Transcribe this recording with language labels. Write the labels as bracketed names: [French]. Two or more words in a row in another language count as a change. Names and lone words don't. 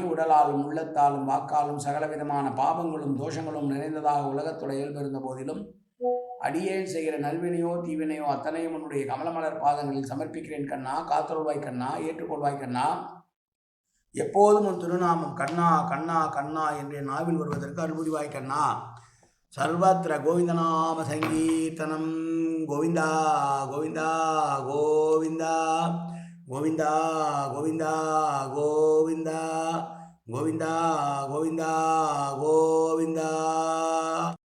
[Tamil] உடலாலும் உள்ளத்தாலும் வாக்காலும் சகலவிதமான பாவங்களும் தோஷங்களும் நிறைந்ததாக உலகத்துடைய இயல்பிருந்த போதிலும் அடியேன் செய்கிற நல்வினையோ தீவினையோ அத்தனையும் உன்னுடைய கமலமலர் பாதங்களில் சமர்ப்பிக்கிறேன் கண்ணா. காத்தொள்வாய் கண்ணா, ஏற்றுக்கொள்வாய் கண்ணா. எப்போதும் உன் திருநாமம் கண்ணா கண்ணா கண்ணா என்று நாவில் வருவதற்கு அருள்புரிவாய் கண்ணா. [Sanskrit] सर्वत्र गोविन्दनाम सङ्कीर्तनं गोविन्दा गोविन्दा गोविन्दा गोविन्दा गोविन्दा गोविन्दा गोविन्दा गोविन्दा गोविन्दा।